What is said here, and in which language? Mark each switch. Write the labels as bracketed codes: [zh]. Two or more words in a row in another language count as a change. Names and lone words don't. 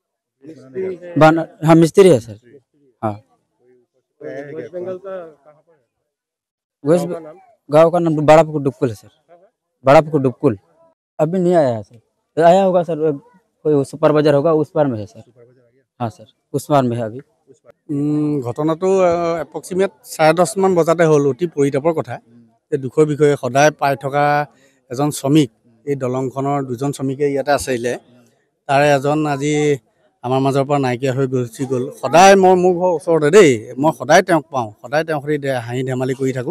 [hi] हाँ मिस्त्री है सर। हाँ वेस्ट बंगाल का कहाँ पर है? वेस्ट गाँव का नाम बड़ापुर डुबकुल है सर। बड़ापुर डुबकुल अभी नहीं आया है सर। आया होगा सर, कोई सुपरवाइजर होगा, उस पार में है सर। हाँ सर, उस पार में है अभी। [as] ঘটনাটো এপ্ৰক্সিমেট 10:30 মান বজাতে হ'ল। অতি পৰিতাপৰ কথা। এই দুখৰ বিষয়ে সদায় পাই থকা এজন শ্ৰমিক, এই দলংখনৰ দুজন শ্ৰমিকে ইয়াতে আছিলে, তাৰে এজন আজি আমাৰ মাজৰ পৰা নাইকিয়া হৈ গুচি গ'ল। সদায় মই মোৰ ঘৰৰ ওচৰতে দেই, মই সদায় তেওঁক পাওঁ, সদায় তেওঁৰ সৈতে হাঁহি ধেমালি কৰি থাকোঁ।